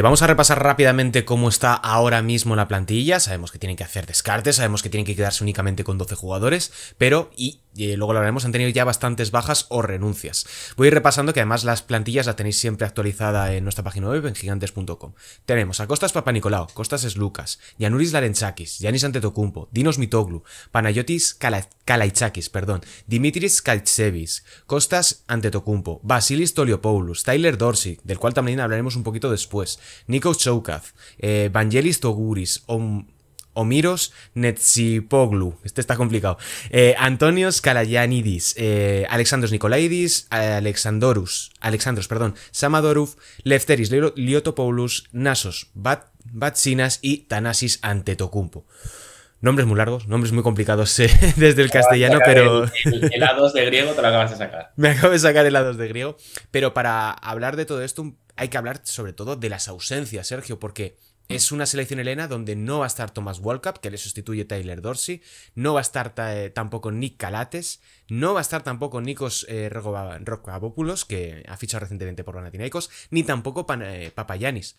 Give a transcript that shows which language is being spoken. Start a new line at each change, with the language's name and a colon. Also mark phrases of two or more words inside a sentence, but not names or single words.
Spanish: Vamos a repasar rápidamente cómo está ahora mismo la plantilla. Sabemos que tienen que hacer descartes, sabemos que tienen que quedarse únicamente con 12 jugadores, pero, luego lo hablaremos, han tenido ya bastantes bajas o renuncias. Voy a ir repasando, que además las plantillas las tenéis siempre actualizada en nuestra página web, en gigantes.com. Tenemos a Kostas Papanikolaou, Kostas Sloukas, Giannuris Larentsakis, Giannis Antetokounmpo, Dinos Mitoglu, Panayotis Kalaitzakis, Dimitris Kaltsevis, Kostas Antetokounmpo, Vasilis Toliopoulos, Tyler Dorsey, del cual también hablaremos un poquito después, Nikos Choukaz, Vangelis Toguris, Omiros Netsipoglu, este está complicado, Antonios Kalayanidis, Alexandros Nikolaidis, Alexandros, Samadorov, Lefteris Liotopoulos, Nasos Batsinas y Thanasis Antetokounmpo. Nombres muy largos, nombres muy complicados desde el castellano, pero... El A2 de griego te lo acabas de sacar. Me acabo de sacar el A2 de griego, pero para hablar de todo esto hay que hablar sobre todo de las ausencias, Sergio, porque es una selección helena donde no va a estar Thomas Walkup, que le sustituye Tyler Dorsey, no va a estar tampoco Nick Calates, no va a estar tampoco Nikos Rokavopoulos, que ha fichado recientemente por Panathinaikos, ni tampoco Papagiannis.